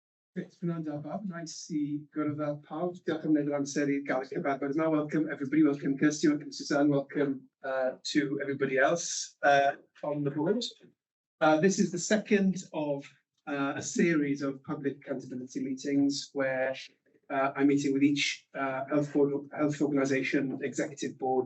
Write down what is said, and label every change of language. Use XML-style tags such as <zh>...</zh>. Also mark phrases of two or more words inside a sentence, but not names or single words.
<en>It's been nice</en> <cy>i gwrdd â pawb. Diolch am wneud yr amser i gael eich cyfarfod yma.</cy> <en>Welcome everybody, welcome Kirsty, welcome Suzanne, welcome to everybody else on the board. This is the second of a series of public accountability meetings where I'm meeting with each health organisation executive board</en>